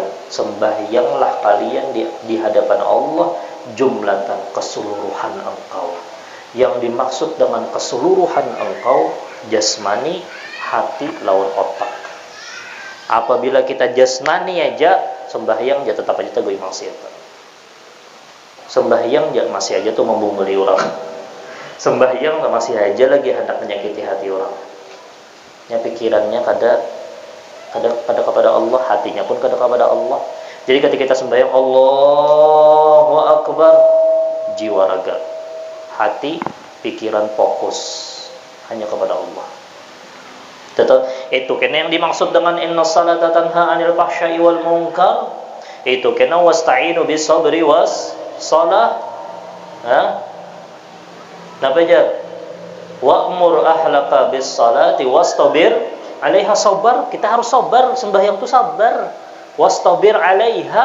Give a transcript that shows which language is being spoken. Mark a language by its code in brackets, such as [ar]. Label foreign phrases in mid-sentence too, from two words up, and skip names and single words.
[id] Sembahyanglah kalian di hadapan Allah jumlatan, keseluruhan engkau. Yang dimaksud dengan keseluruhan engkau, jasmani, hati lawan otak. Apabila kita jasmani aja sembahyang, ya tetap aja teguh maksiat. Sembahyang ya masih aja tuh membunguli orang. Sembahyang masih aja lagi hendak menyakiti hati orang. Ya pikirannya kada kepada Allah, hatinya pun kada kepada Allah. Jadi ketika kita sembahyang [ar] Allahu Akbar, [id] jiwa raga, hati, pikiran fokus hanya kepada Allah. Itu kena yang dimaksud dengan [ar] inna salata tanha 'anil fahsya'i wal munkar. [id] Itu kena [ar] wasta'inu bis sabri was shalah. [id] Napa aja? [ar] Wa'mur ahlaka bis salati wastabir 'alaiha. [id] Sabar, kita harus sabar, sembahyang itu sabar. [ar] Wastabir 'alaiha.